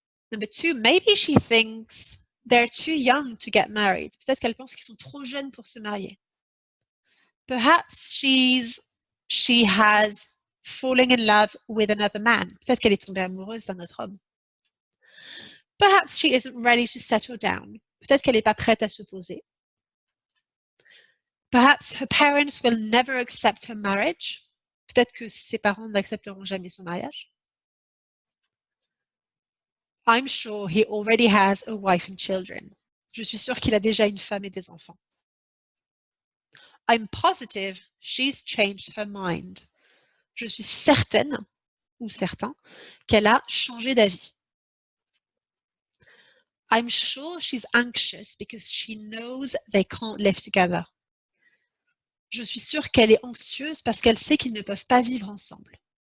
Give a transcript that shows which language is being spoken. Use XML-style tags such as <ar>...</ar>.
<en>Number two, maybe she thinks they're too young to get married.</en> <fr>Peut-être qu'elle pense qu'ils sont trop jeunes pour se marier.</fr> <en>Perhaps she has fallen in love with another man.</en> <fr>Peut-être qu'elle est tombée amoureuse d'un autre homme.</fr> <en>Perhaps she isn't ready to settle down.</en> <fr>Peut-être qu'elle n'est pas prête à se poser.</fr> <en>Perhaps her parents will never accept her marriage.</en> <fr>Peut-être que ses parents n'accepteront jamais son mariage.</fr> <en>I'm sure he already has a wife and children.</en> <fr>Je suis sûre qu'il a déjà une femme et des enfants.</fr> <en>I'm positive she's changed her mind.</en> <fr>Je suis certaine ou certain qu'elle a changé d'avis.</fr> <en>I'm sure she's anxious because she knows they can't live together.</en> <fr>Je suis sûre qu'elle est anxieuse parce qu'elle sait qu'ils ne peuvent pas vivre ensemble.</fr>